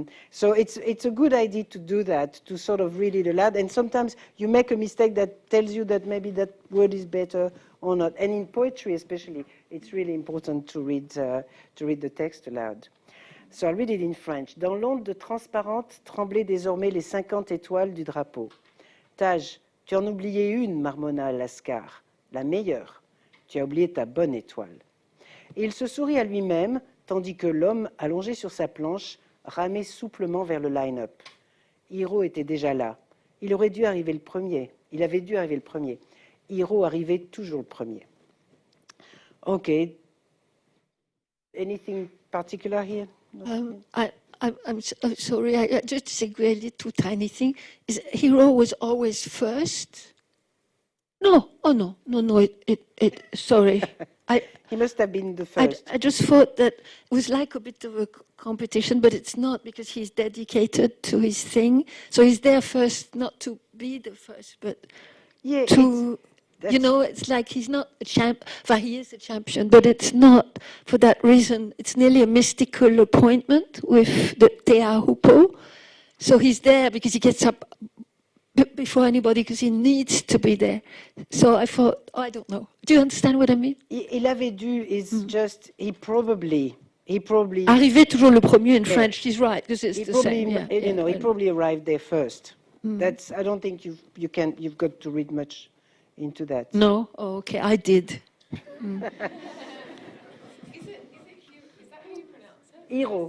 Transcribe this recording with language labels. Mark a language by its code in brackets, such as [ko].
[en] So it's a good idea to do that, to sort of read it aloud. And sometimes you make a mistake that tells you that maybe that word is better or not. And in poetry especially, it's really important to read the text aloud. So I'll read it in French. [fr] Dans l'onde transparente tremblaient désormais les 50 étoiles du drapeau. Taj, tu en oubliais une, marmonna Lascar, la meilleure. Tu as oublié ta bonne étoile. Et il se sourit à lui-même, tandis que l'homme, allongé sur sa planche, ramait souplement vers le line-up. Hiro était déjà là. Il aurait dû arriver le premier. Il avait dû arriver le premier. Hiro arrivait toujours le premier. [en] Okay. Anything particular here? I'm sorry, I just disagree a little tiny thing. Is Hero was always first? No, oh no, sorry. He must have been the first. I just thought that it was like a bit of a competition, but it's not because he's dedicated to his thing. So he's there first, not to be the first, but Yeah, to... it's like he's not a champ. Well, he is a champion, but it's not for that reason. It's nearly a mystical appointment with the Te Ahupo. So he's there because he gets up before anybody because he needs to be there. So I thought, I don't know. Do you understand what I mean? [fr] Il avait dû [en] is just, he probably... [fr] Arriver toujours le premier [en] in French, he's right, because it's the probably, same. He probably arrived there first. That's, I don't think you've got to read much into that. No? Oh, okay, I did. Is that how you pronounce it?